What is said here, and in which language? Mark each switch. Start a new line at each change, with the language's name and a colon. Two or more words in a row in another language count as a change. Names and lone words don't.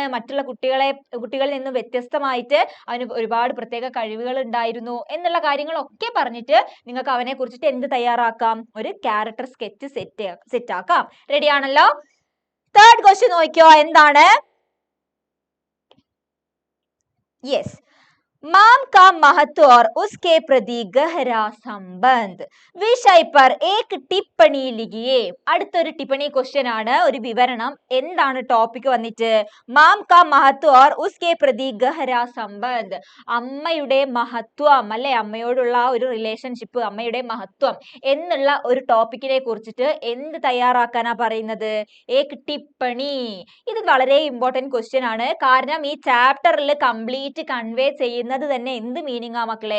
Malayalam: മറ്റുള്ള കുട്ടികളിൽ നിന്നും വ്യത്യസ്തമായിട്ട് അവന് ഒരുപാട് പ്രത്യേക കഴിവുകൾ ഉണ്ടായിരുന്നു എന്നുള്ള കാര്യങ്ങളൊക്കെ പറഞ്ഞിട്ട് നിങ്ങൾക്ക് അവനെ കുറിച്ചിട്ട് എന്ത് തയ്യാറാക്കാം? ഒരു
English: character sketch
Malayalam: സെറ്റ് ആക്കാം. റെഡി ആണല്ലോ?
English: third question
Malayalam: നോക്കിയോ. എന്താണ്? യെസ്,
Hindi: माम का महत्व और उसके प्रति गहरा संबंध विषय पर एक टिप्पणी लिखिए.
Malayalam: അടുത്തൊരു ടിപ്പണി ക്വസ്റ്റ്യൻ ആണ്, ഒരു വിവരണം. എന്താണ് ടോപ്പിക് വന്നിട്ട്?
Hindi: माँ का महत्व और उसके प्रति गहरा संबंध.
Malayalam: അമ്മയുടെ മഹത്വം അല്ലെ, അമ്മയോടുള്ള ഒരു റിലേഷൻഷിപ്പ്, അമ്മയുടെ മഹത്വം എന്നുള്ള ഒരു ടോപ്പിക്കിനെ കുറിച്ചിട്ട് എന്ത് തയ്യാറാക്കാനാ പറയുന്നത്?
Hindi: एक टिप्पणी.
Malayalam: ഇത് വളരെ
English: important question
Malayalam: ആണ്. കാരണം ഈ ചാപ്റ്ററിൽ
English: complete convey
Malayalam: ചെയ്യുന്ന തന്നെ എന്ത് മീനിങ് ആ മക്കളെ?